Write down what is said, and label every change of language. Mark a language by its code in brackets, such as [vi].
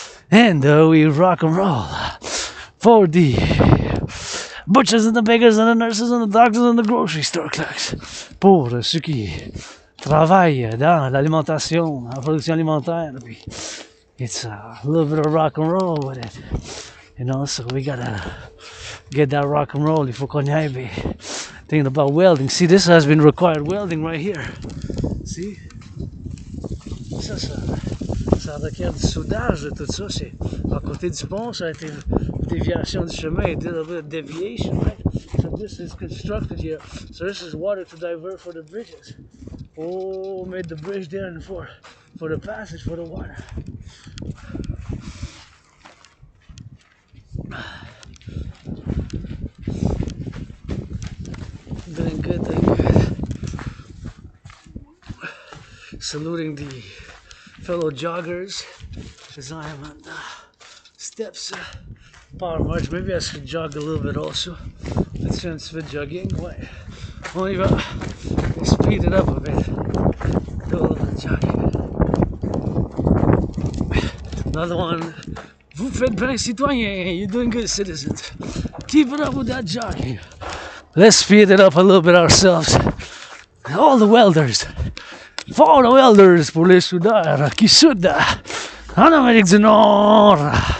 [en] And we rock and roll for the butchers and the bakers and the nurses and the doctors and the grocery store clerks. [fr] Pour ceux qui travaillent dans l'alimentation, la production alimentaire. [en] It's a little bit of rock and roll with it. You know, so we gotta get that rock and roll. [fr] Il faut qu'on y aille. [en] Thinking about welding. See, this has been required welding right here. See? [fr] Ça requiert du soudage de tout ça. C'est à côté du pont, ça a été déviation du chemin, [en] a little bit of deviation, right? So this is constructed here. So this is water to divert for the bridges. Oh, made the bridge there and for the passage for the water. Doing good, doing good. Saluting the fellow joggers as I am on the steps. Power march. Maybe I should jog a little bit also. Let's try and spit jogging. Why? Only speed it up a bit. Do a little bit of jogging. Another one. [fr] Vous faites bien, citoyen. [en] You're doing good, citizens. Keep it up with that jogging. Let's speed it up a little bit ourselves. All the welders. For the welders, [fr] pour les soudeurs qui soudent en Amérique du Nord.